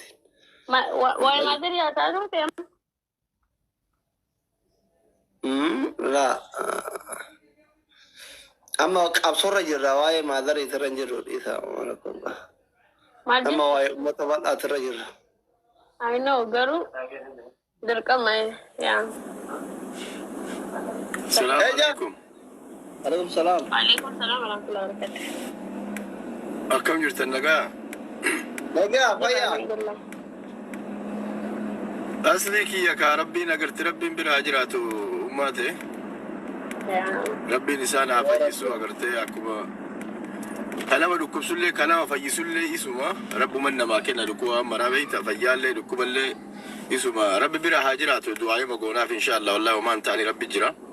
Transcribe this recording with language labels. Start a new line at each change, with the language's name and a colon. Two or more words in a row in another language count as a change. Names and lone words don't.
Oromo: Waa'ee maatii yaasaa turte amma? Laa. Amma qabsoorra jirra waa'ee maadarii irra hin jirru dhiisaa mana kun. Amma waa'ee uummata bal'aati irra jirra.
English: I know,
Oromo: garuu dirqama yaa.
Arabic: السلام عليكم. عليكم السلام. وعليكم السلام ورحمة الله وبركاته.
Oromo: Akkam jirtan nagaa? Nagaa fayyaa. Asli kiyya kaa rabbiin agarti rabbiin biraa jiraatu ummate. Rabbiin isaan haa fayyisu agartee akkuma kanama dhukkubsullee kanama fayyisullee isuma rabbuman namaa kenna dhukkuba maraa beeyta fayyaallee dhukkuballee isuma rabbi bira haa jiraatu du'aa'ee magoonaaf
Arabic: إن شاء الله والله
Oromo: homaan ta'anii rabbi jira.